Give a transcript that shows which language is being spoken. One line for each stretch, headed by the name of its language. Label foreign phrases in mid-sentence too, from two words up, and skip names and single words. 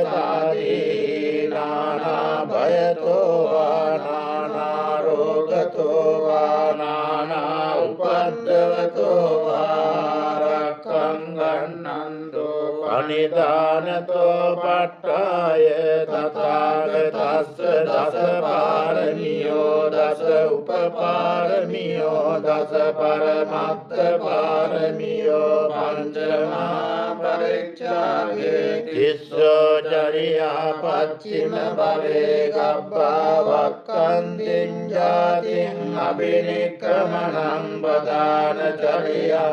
Pali: සාදී නානා භයතෝ වා නානා රෝගතෝ වා නානා උපද්දවතෝ වා රක්ඛං ගන්නන්තෝ පනිදානතෝ පට්ඨාය තථාගතස්ස දස පාරමියෝ දස උපපාරමියෝ දස පරමත්ත පාරමියෝ පංචමා පරිච්ඡාගේ තිස්සෝ චරියා පච්චිම භවේ ගබ්බා වක්ඛන්තිං ජාතිං අබිනික්ඛමනං බදාන චරියං